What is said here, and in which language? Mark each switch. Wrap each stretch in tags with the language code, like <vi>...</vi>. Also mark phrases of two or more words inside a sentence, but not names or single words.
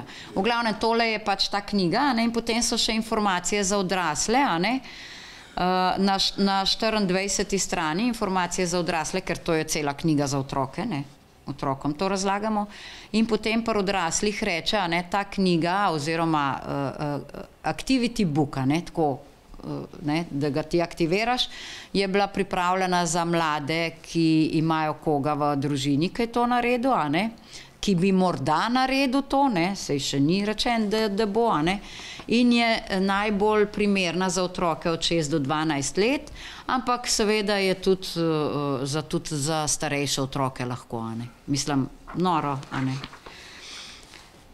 <sl>V glavnem, tole je pač ta knjiga, a ne, in potem so še informacije za odrasle, a ne, na 24. strani informacije za odrasle, ker to je cela knjiga za otroke, ne, otrokom to razlagamo, in potem pa odraslih reče, a ne, ta knjiga oziroma</sl> <en>activity book,</en> <sl>a ne, tako, ne, da ga ti aktiviraš, je bila pripravljena za mlade, ki imajo koga v družini, ki je to naredil, a ne, ki bi morda naredil to, ne, sej še ni rečen, da bo, a ne, in je najbolj primerna za otroke od 6 do 12 let, ampak seveda je tudi za starejše otroke lahko, a ne, mislim, noro, a ne.</sl>